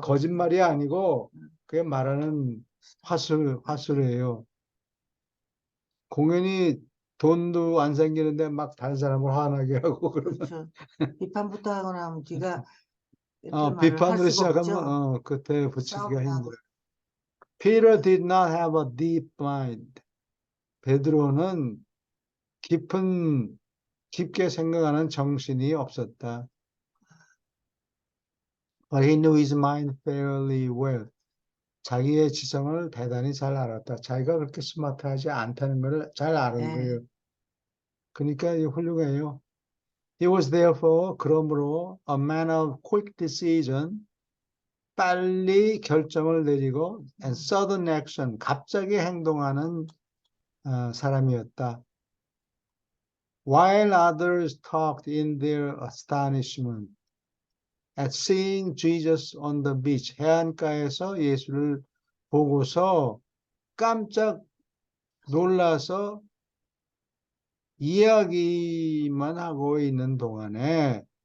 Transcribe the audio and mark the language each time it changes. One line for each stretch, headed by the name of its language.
Korean: 거짓말이 아니고 그게 말하는 화술이에요. 공연히 돈도 안 생기는데 막 다른 사람을 화나게 하고 그러면 그렇죠. 비판부터 하고 나면 뒤가 이렇게 말을 할 비판으로 수가 없죠. 시작하면 그때 붙이기가 싸움을 하고. 힘들어요.
English: Peter did not have a deep mind.
Korean: 베드로는 깊게 생각하는 정신이 없었다.
English: But he knew his mind fairly well.
Korean: 자기의 지성을 대단히 잘 알았다. 자기가 그렇게 스마트하지 않다는 걸 잘 아는 거예요. 그러니까 훌륭해요.
English: He was therefore,
Korean: 그러므로,
English: a man of quick decision,
Korean: 빨리 결정을 내리고,
English: and sudden action,
Korean: 갑자기 행동하는 사람이었다.
English: While others talked in their astonishment at seeing Jesus on the beach,
Korean: 해안가에서 예수를 보고서 깜짝 놀라서 이야기만 하고 있는 동안에